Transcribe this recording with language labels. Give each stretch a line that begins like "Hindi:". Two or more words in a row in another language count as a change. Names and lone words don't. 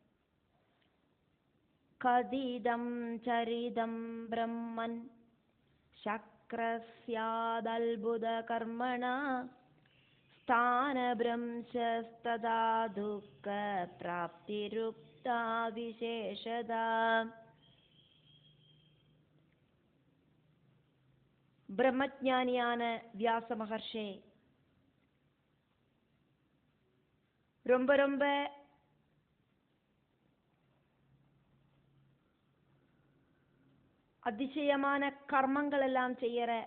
Sanskrit: കദിദം ചരിതം ബ്രഹ്മൻ ശക്രസ്യാദൽബുധ കർമ്മണ സ്ഥാനഭ്രംശസ്തദാ ദുഃഖ പ്രാപ്തിരുക്താ വിശേഷത.
Tamil: பிரம்மஞானியான வியாச மகர்ஷே, ரொம்ப ரொம்ப அதிசயமான கர்மங்கள் எல்லாம் செய்யற